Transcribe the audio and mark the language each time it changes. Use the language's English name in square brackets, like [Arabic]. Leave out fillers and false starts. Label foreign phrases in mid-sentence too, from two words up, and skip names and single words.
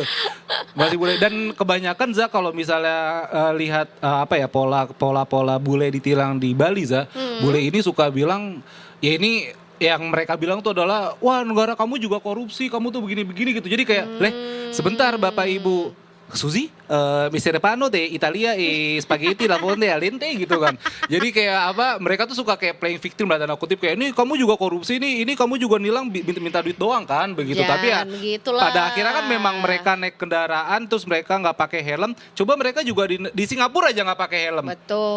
[Indonesian] Masih boleh, dan kebanyakan, Za, kalau misalnya lihat pola bule ditilang di Bali, Za, bule ini suka bilang ya ini yang mereka bilang tuh adalah wah negara kamu juga korupsi, kamu tuh begini-begini gitu. Jadi kayak sebentar Bapak Ibu Suzy, mi serpano de Italia spaghetti la fonte al dente gitu kan. Jadi kayak mereka tuh suka kayak [English] playing victim [Indonesian] lah, tanda kutip, kayak ini kamu juga korupsi nih, ini kamu juga nilang minta duit doang kan begitu. Jangan Tapi ya begitulah. pada akhirnya kan memang mereka naik kendaraan terus mereka nggak pakai helm. Coba mereka juga di Singapura aja nggak pakai helm. Betul.